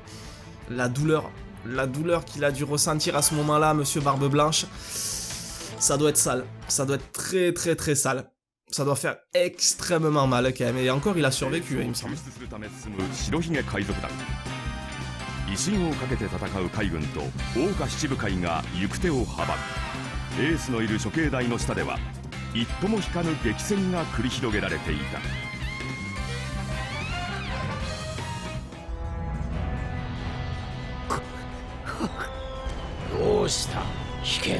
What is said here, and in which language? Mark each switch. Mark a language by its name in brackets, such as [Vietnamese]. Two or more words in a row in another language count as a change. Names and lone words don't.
[French] La douleur qu'il a dû ressentir à ce moment-là, monsieur Barbe Blanche, ça doit être sale. Ça doit être très sale. Ça doit faire extrêmement mal quand même. Et encore, il a survécu, il me semble. [Japanese] 威信をかけて戦う海軍と桜花七部会が行く手を阻む。エースのいる処刑台の下では一歩も引かぬ激戦が繰り広げられていた。どうした危険。